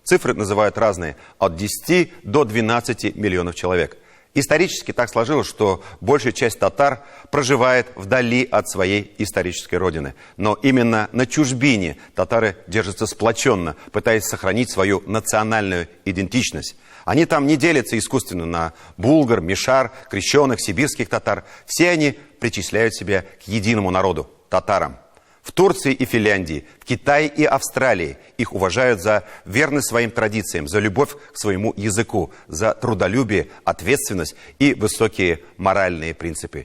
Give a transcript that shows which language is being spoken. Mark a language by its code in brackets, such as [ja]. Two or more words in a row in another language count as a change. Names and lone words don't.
[ru] Цифры называют разные, от 10 до 12 миллионов человек. Исторически так сложилось, что большая часть татар проживает вдали от своей исторической родины. Но именно на чужбине татары держатся сплоченно, пытаясь сохранить свою национальную идентичность. Они там не делятся искусственно на булгар, мишар, крещеных, сибирских татар. Все они причисляют себя к единому народу – татарам. В Турции и Финляндии, в Китае и Австралии их уважают за верность своим традициям, за любовь к своему языку, за трудолюбие, ответственность и высокие моральные принципы.